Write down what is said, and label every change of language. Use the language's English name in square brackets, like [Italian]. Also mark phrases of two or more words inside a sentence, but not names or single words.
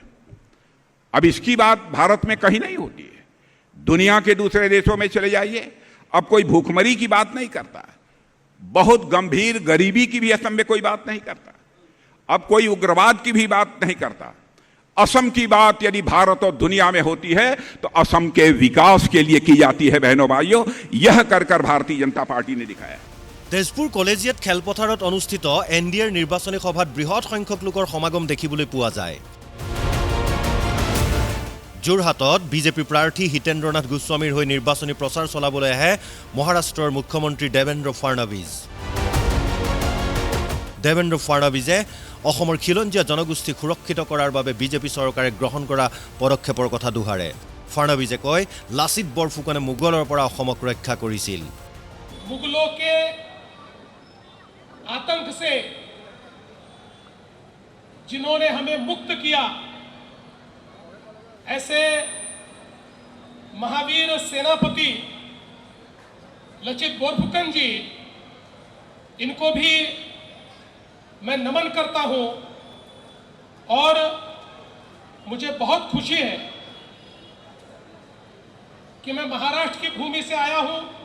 [Hindi] अब इसकी बात भारत में कहीं नहीं होती है दुनिया के दूसरे देशों में चले जाइए अब कोई भूखमरी की बात नहीं करता बहुत गंभीर गरीबी की भी असम में कोई बात नहीं करता अब कोई उग्रवाद की भी बात नहीं करता असम की बात यदि भारत और दुनिया में होती है तो असम के विकास के लिए की जाती है बहनों भाइयों यह कर भारतीय जनता पार्टी ने दिखाया [Assamese] তেজপুৰ কলেজিয়েট খেলপথাৰত অনুষ্ঠিত এনডিএৰ নিৰ্বাচনী সভাত বৃহৎ সংখ্যক লোকৰ সমাগম দেখিবলৈ পোৱা যায় যোৰহাটত বিজেপি প্ৰাৰ্থী হিতেন্দ্ৰনাথ গোস্বামীৰ হৈ নিৰ্বাচনী প্ৰচাৰ চলাবলৈ আহে মহাৰাষ্ট্ৰৰ মুখ্যমন্ত্ৰী দেবেন্দ্ৰ ফাডনৱিছে অসমৰ খিলঞ্জীয়া জনগোষ্ঠী সুৰক্ষিত কৰাৰ বাবে বিজেপি চৰকাৰে গ্ৰহণ কৰা পদক্ষেপৰ কথা দোহাৰে ফাডনৱিছে কয় লাচিত বৰফুকনে মোগলৰ পৰা অসমক ৰক্ষা কৰিছিল [Hindi] मुगलों के आतंक से जिन्होंने हमें मुक्त किया ऐसे महावीर सेनापति लचित बोरफुकन जी इनको भी मैं नमन करता हूं और मुझे बहुत खुशी है कि मैं महाराष्ट्र की भूमि से आया हूं